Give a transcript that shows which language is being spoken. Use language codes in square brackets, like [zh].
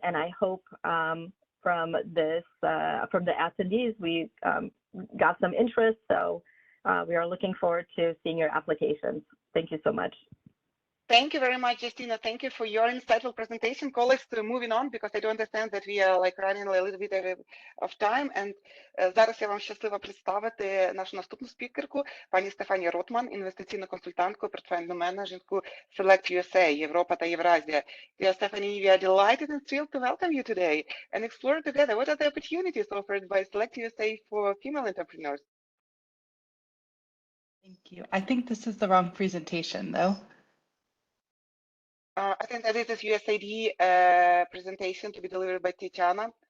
[en] And I hope from the attendees, we got some interest. So we are looking forward to seeing your applications. Thank you so much. Thank you very much, Justina. Thank you for your insightful presentation. Colleagues, moving on, because I do understand that we are running a little bit of time. [uk] And зараз я вам щаслива представити нашу наступну спікерку, пані Стефані Ротман, інвестиційну консультантку, портфельну менеджерку Select USA, Європа та Євразія. [en] Dear Stephanie, we are delighted and thrilled to welcome you today and explore together what are the opportunities offered by Select USA for female entrepreneurs. Thank you. I think this is the wrong presentation, though. I think that it is USAID presentation to be delivered by Tatiana.